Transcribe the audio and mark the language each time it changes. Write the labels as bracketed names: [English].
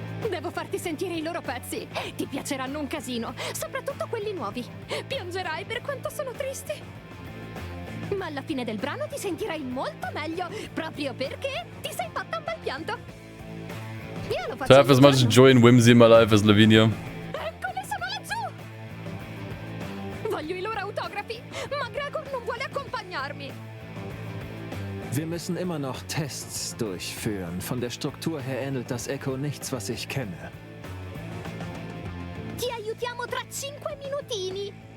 [Italian] Devo farti sentire i loro pezzi. Ti piaceranno un casino, soprattutto quelli nuovi. Piangerai per quanto sono tristi. Ma alla fine del brano ti sentirai molto meglio, proprio perché ti sei fatta un bel pianto. Io lo faccio. [English] To have as much joy and whimsy in my life as Lavinia. [Italian] Eccole, sono laggiù! Voglio i loro autografi, ma Gregor non vuole accompagnarmi. [German] Wir müssen immer noch Tests durchführen. Von der Struktur her ähnelt das Echo nichts, was ich kenne. [Italian] Ti aiutiamo tra 5 minutini.